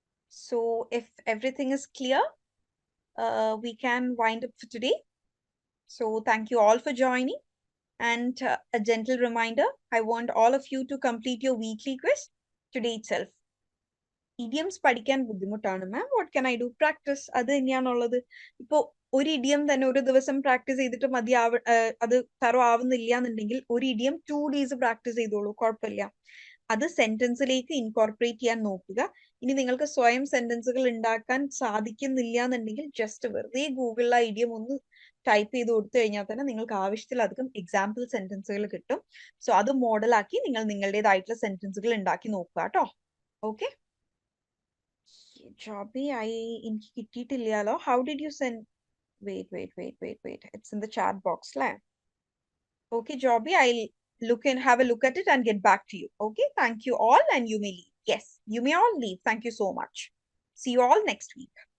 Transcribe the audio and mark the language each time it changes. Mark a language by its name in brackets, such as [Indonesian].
[English] So if everything is clear, we can wind up for today. So thank you all for joining. And a gentle reminder, I want all of you to complete your weekly quiz today itself. [Malayalam] Idioms പഠിക്കാൻ ബുദ്ധിമുട്ടാണ് മാം, [English] What can I do? [Malayalam] Practice, അത് തന്നെയാണുള്ളത്. ഇപ്പോ ഒരു idiom തന്നെ ഒരു ദിവസം practice ചെയ്തിട്ട് അത് തറോ ആവുന്നില്ല എന്നുണ്ടെങ്കിൽ ഒരു ഇഡിയം 2 days പ്രാക്ടീസ് ചെയ്തോളൂ, കുഴപ്പമില്ല. അത് സെന്റൻസിലേക്ക് ഇൻകോർപ്പറേറ്റ് ചെയ്യാൻ നോക്കുക. ഇനി നിങ്ങൾക്ക് സ്വയം സെന്റൻസുകൾ ഉണ്ടാക്കാൻ സാധിക്കുന്നില്ല എന്നുണ്ടെങ്കിൽ ജസ്റ്റ് വെറുതെ ഗൂഗിളിൽ ആ ഇഡിയം ഒന്ന് ടൈപ്പ് ചെയ്ത് കൊടുത്തു കഴിഞ്ഞാൽ തന്നെ നിങ്ങൾക്ക് ആവശ്യത്തിലധികം എക്സാമ്പിൾ സെന്റൻസുകൾ കിട്ടും. സോ അത് മോഡലാക്കി നിങ്ങൾ നിങ്ങളുടേതായിട്ടുള്ള സെന്റൻസുകൾ ഉണ്ടാക്കി നോക്കുക കേട്ടോ. ഓക്കെ, ജോബി എനിക്ക് കിട്ടിയിട്ടില്ലല്ലോ. [English] How did you send? Wait, it's in the chat box അല്ലേ? Okay, Joby, I'll have a look at it and get back to you. Okay, thank you all, and you may leave. Yes, you may all leave. Thank you so much. See you all next week.